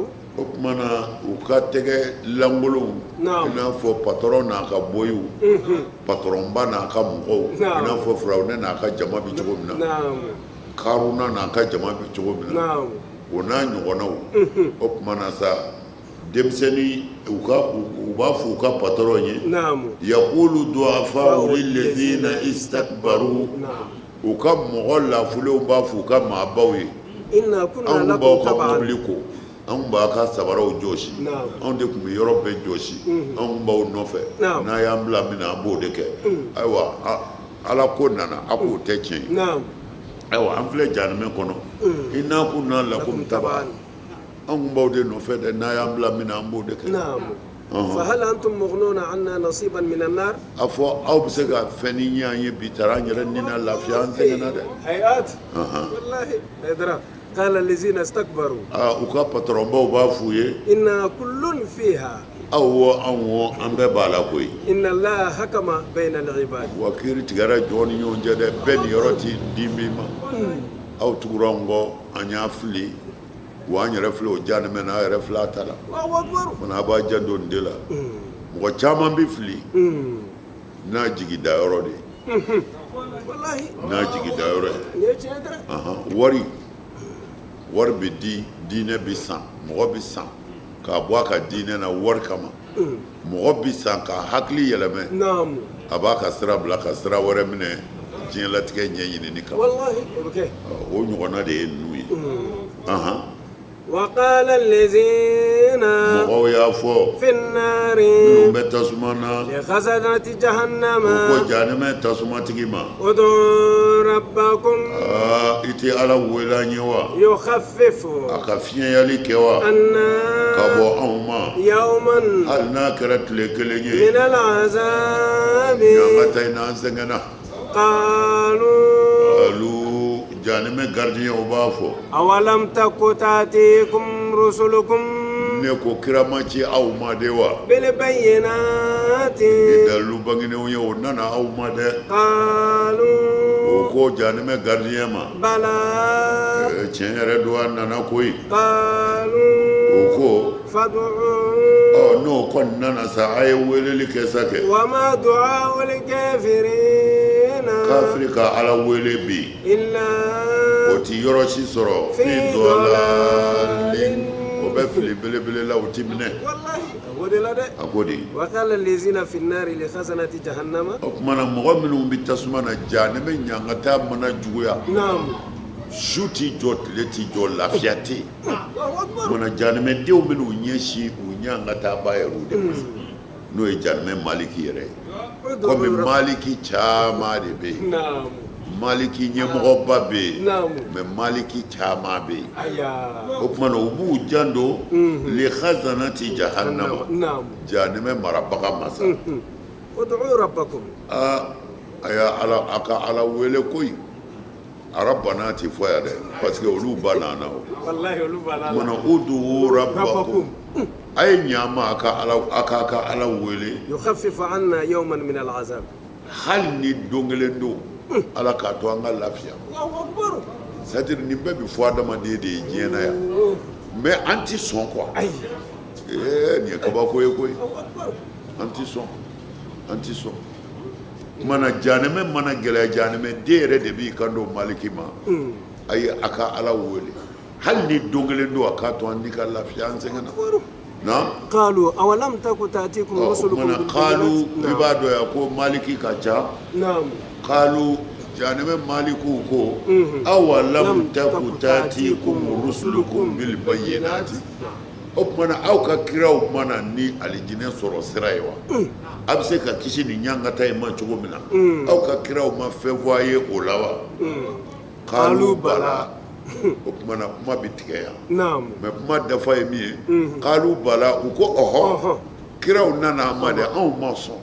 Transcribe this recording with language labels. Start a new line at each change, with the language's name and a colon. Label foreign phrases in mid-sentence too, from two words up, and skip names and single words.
Bambara: o tuma na u ka tɛgɛ lankolonw i n'a fɔ patɔrɔn n'a ka boyiw patɔrɔnba n'a ka mɔgɔw i n'a fɔ firawuna n'a ka jama bɛ cogo min na karuna n'a ka jama bɛ cogo min na o n'a ɲɔgɔnnaw o tuma na sa denmisɛnnin u b'a fɔ u ka patɔrɔn ye
Arabic: يقول الضعفاء للذين
Bambara: istakbaru u ka mɔgɔ lafulenw b'a fɔ u ka maabaw ye anw b'aw ka mobili ko anw b'a ka sabaraw jɔsi anw de tun bɛ yɔrɔ bɛɛ jɔsi anw b'aw nɔfɛ n'a y'an bila min na an b'o de kɛ ayiwa ala ko nana a k'o tɛ tiɲɛ ye ayiwa an filɛ jahanɛmɛ kɔnɔ
Arabic: إنا كنا لكم تبعا
Bambara: anw b'aw de nɔfɛ dɛ n'a y'an bila min na an b'o de kɛ.
Arabic: فهل أنتم مغنون عنا نصيبا من النار.
Bambara: a fɔ aw bɛ se ka fɛn ni ɲɛ an ye bi taara an yɛrɛ ni na lafiya an sɛgɛnna dɛ.
Arabic: حياة والله إدرا قال الذين استكبروا.
Bambara: u ka patɔrɔnbaw b'a f'u ye.
Arabic: إن كل فيها.
Bambara: anw an bɛɛ b'a la koyi.
Arabic: إن الله حكم بين العباد.
Bambara: wa kiiri tigɛra jɔn ni ɲɔgɔn cɛ dɛ bɛɛ ni yɔrɔ ti di min ma. aw tugura an kɔ an y'a fili. wa an yɛrɛ filɛ o jahanɛmɛ na a yɛrɛ filɛ a ta la mana a b'a janto nin de la mɔgɔ caman bɛ fili n'a jigi dayɔrɔ de ye n'a jigi dayɔrɔ ye wari bɛ di diinɛ bɛ san mɔgɔ bɛ san k'a bɔ a ka diinɛ na wari kama mɔgɔ bɛ san ka hakili yɛlɛmɛ a b'a ka sira bila ka sira wɛrɛ minɛ diɲɛlatigɛ ɲɛɲinini kama o ɲɔgɔnna de ye ninnu ye.
Arabic: وقال الذين في النار لخزنة جهنم ادعوا ربكم يخفف عنا يوما من العذاب قالوا
Bambara: jahanɛmɛ gardien o b'a fɔ
Arabic: أولم تك تأتيكم رسلكم
Bambara: ne ko kira ma ci aw ma de wa
Arabic: بالبينات
Bambara: dalu banginew ye o nana aw ma de
Arabic: qalu
Bambara: o ko jahanɛmɛ gardien ma
Arabic: bala
Bambara: tiɲɛ yɛrɛ do a nana koyi
Arabic: qalu
Bambara: o ko
Arabic: fad'u
Bambara: n'o kɔni nana sa a ye weleli kɛ sa kɛ
Arabic: وما دعاء الكافرين
Bambara: kafiri ka ala wele bi o ti yɔrɔ si sɔrɔ
Arabic: في ضلال
Bambara: o bɛ fili belebele la o ti minɛ a ko de
Arabic: وقال الذين في النار لخزنة جهنم
Bambara: o kumana mɔgɔ minnu bɛ tasuma na jahanɛmɛ ɲangata mana juguya su ti jɔ tile ti jɔ lafiya tɛ yen kumana jahanɛmɛdenw bɛ n'u ɲɛsin u ɲangata ba yɛrɛw de ma n'o ye jahanɛmɛ maliki yɛrɛ ye komi maliki caman de bɛ yen maliki ɲɛmɔgɔba bɛ yen mɛ maliki caman bɛ yen o tuma na u b'u janto
Arabic: لخزنة جهنم
Bambara: jahanɛmɛ marabaga masa
Arabic: ادعوا ربكم
Bambara: a ka ala wele koyi arabana ti fɔ yan dɛ
French: parce que
Bambara: olu ba nana o wallahi olu ba nana mana
Arabic: ادعوا ربكم
Bambara: ay nyama aka ala wele
Arabic: يخفف عنا يوما من العذاب
Bambara: hal ni dongelendo ala ka to anga lafiya
Arabic: الله أكبر
Bambara: c'est-à-dire ni bɛ bi fɔ adamaden de ye diɲɛ na yan mais an ti sɔn quoi
Arabic: أي
Bambara: nin ye kabako ye koyi
Arabic: الله أكبر
Bambara: an ti sɔn mana janɛmɛ mana gɛlɛya janɛmɛ den yɛrɛ de b'i kan don maliki ma ayi a ka ala wele hali ni don kelen don a k'a to an ni ka lafiya an sɛgɛnna na
Arabic: قالوا أولم تك تأتيكم رسلكم
Bambara: mana kalu i b'a dɔn ya ko maliki ka ca
Arabic: نعم
Bambara: kalu janɛmɛ maliku ko
Arabic: أولم تك تأتيكم رسلكم بالبينات
Bambara: o kumana aw ka kiraw mana ni alijinɛ sɔrɔ sira ye wa a bɛ se ka kisi ni ɲangata ye ma cogo min na aw ka kiraw ma fɛn fɔ a ye o la wa
Arabic: قالوا بلى
Bambara: o kumana kuma bɛ tigɛ yan
Arabic: نعم
Bambara: mɛ kuma dafa ye min ye
Arabic: قالوا بلى
Bambara: u ko ɔhɔ kiraw nana an ma dɛ anw ma sɔn